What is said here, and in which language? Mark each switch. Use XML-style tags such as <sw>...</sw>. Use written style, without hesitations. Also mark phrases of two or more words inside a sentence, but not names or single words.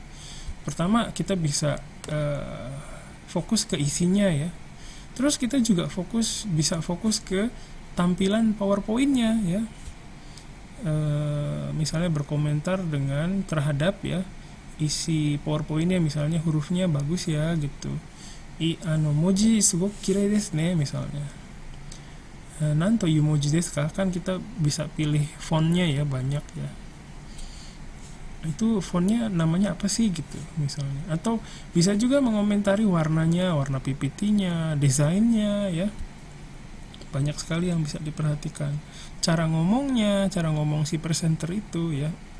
<id>Pertama kita bisa fokus ke isinya ya, terus kita juga bisa fokus ke tampilan PowerPoint-nya ya. Misalnya berkomentar dengan terhadap ya isi PowerPoint-nya, misalnya hurufnya bagus ya gitu.</id> <ja>文字すごく綺麗ですね misalnya. 何と言う文字ですか?</ja> <id>Kan kita bisa pilih fontnya ya, banyak ya. Itu fontnya namanya apa sih gitu misalnya. Atau bisa juga mengomentari warnanya, warna PPT-nya, desainnya ya. Banyak sekali yang bisa diperhatikan. Cara ngomongnya, cara ngomong si presenter itu ya.</id>